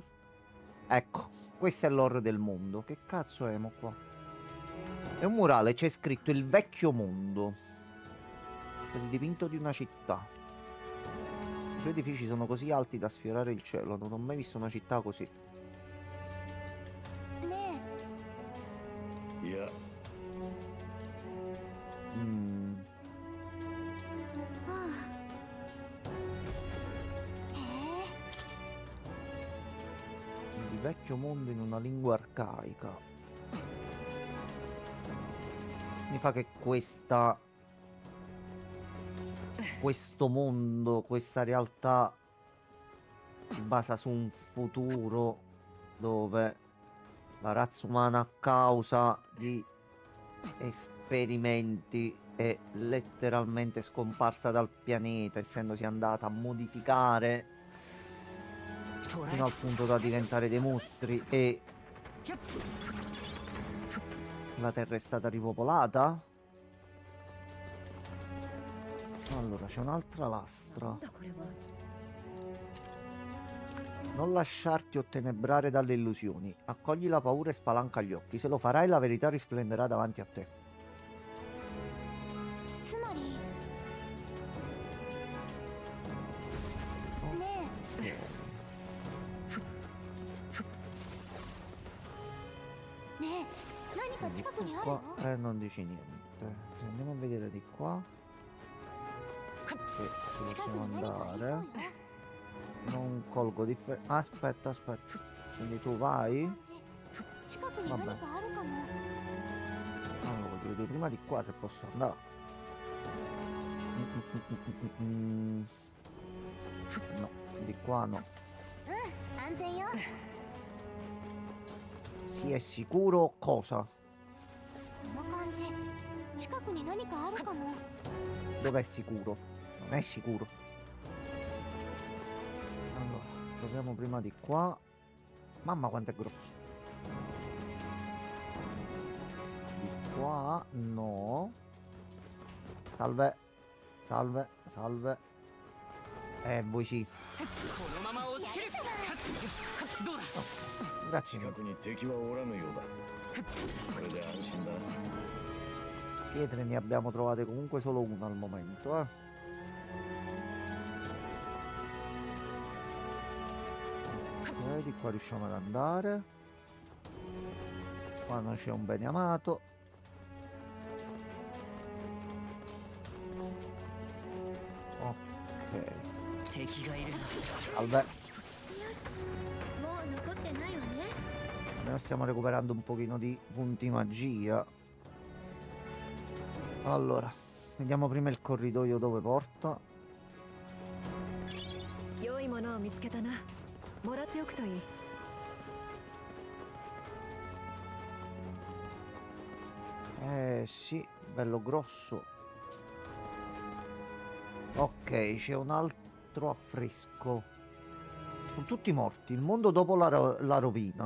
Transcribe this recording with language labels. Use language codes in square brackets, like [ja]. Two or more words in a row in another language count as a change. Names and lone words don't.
[it] Ecco, questo è l'oro del mondo. Che cazzo è mo qua? È un murale, c'è scritto il vecchio mondo. È il dipinto di una città. I suoi edifici sono così alti da sfiorare il cielo. Non ho mai visto una città così. [ja] ねいや Mm, えはあへえ [it] il vecchio mondo in una lingua arcaica. Mi fa che questo mondo, questa realtà si basa su un futuro dove la razza umana, a causa di esperimenti, è letteralmente scomparsa dal pianeta, essendosi andata a modificare [ja] 捕らえ [it] fino [ja] た [it] al punto da diventare dei mostri, e [ja] キャッツ [it] la Terra è stata ripopolata. Allora, c'è un'altra [ja] な [it] lastra. [ja] んだこれは [it] Non lasciarti ottenebrare dalle illusioni. Accogli la paura e spalanca gli occhi. Se lo farai, la verità risplenderà davanti a te. [ja] つまりねえねえ何か [it] Di [ja] 近くにある [it] qua, [ja] の [it] non dici niente. Se andiamo a vedere di qua. Che ci [ja] 近く [it] possiamo [ja] に何かありそう [it] andare. [ja] よ [it] Non colgo differenza. Aspetta, aspetta. Quindi tu vai. [ja] 感じ近くに何かあるかも [it] Allora, voglio vedere prima di qua se posso andare. Mm. No, di qua no. [ja] 安全よ [it] Sì, è sicuro cosa? [ja] この感じ近くに何かあるかも [it] Dov'è sicuro? Non è sicuro. Allora, proviamo prima di qua. Mamma quanto è grosso. Di qua no. Salve. Salve, salve. Voi sì. [ja] このまま押し切るどうだ [it] Grazie [ja] 近 [it] mille. [ja] くに敵はおらぬようだ。これで安心だ。 [it] Pietre ne abbiamo trovate comunque solo una al momento, Ok, di qua riusciamo ad andare. Qua non c'è un bene amato. Ok, [ja] 敵がいるな [it] salve. [ja] よしもう残ってないわね [it] Almeno stiamo recuperando un pochino di punti magia. Allora, vediamo prima il corridoio dove porta. [ja] 良いものを見つけたな。もらっておくといい。 [it] Sì, bello grosso. Ok, c'è un altro affresco. Sono tutti morti. Il mondo dopo la rovina.